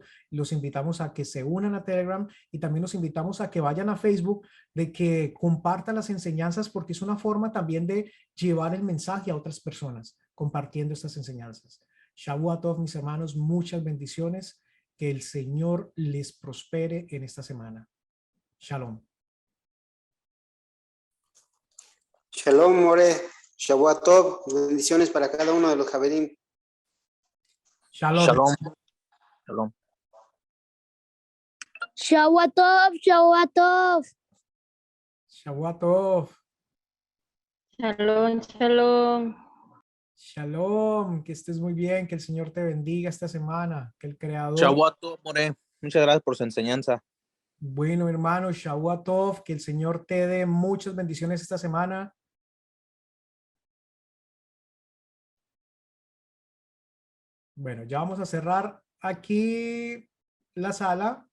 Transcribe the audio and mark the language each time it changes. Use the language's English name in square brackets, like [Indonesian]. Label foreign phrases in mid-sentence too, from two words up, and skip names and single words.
[Spanish] Los invitamos a que se unan a Telegram y también los invitamos a que vayan a Facebook, de que compartan las enseñanzas, porque es una forma también de llevar el mensaje a otras personas, compartiendo estas enseñanzas. [Hebrew] שבוע טוב, [Spanish] mis hermanos, muchas bendiciones. Que el Señor les prospere en esta semana. Shalom. [Hebrew] שלום, מורה. שבוע טוב. [Spanish] Bendiciones para cada uno de los Javerim. Shalom. [Hebrew] שלום. שלום. שבוע טוב, שבוע טוב. שבוע טוב. שלום, שלום. [Spanish] Shalom, que estés muy bien, que el Señor te bendiga esta semana, que el Creador... [Hebrew] שבוע טוב, More. [Spanish] Muchas gracias por su enseñanza. Bueno, hermano, [Hebrew] שבוע טוב, [Spanish] que el Señor te dé muchas bendiciones esta semana. Bueno, ya vamos a cerrar aquí la sala.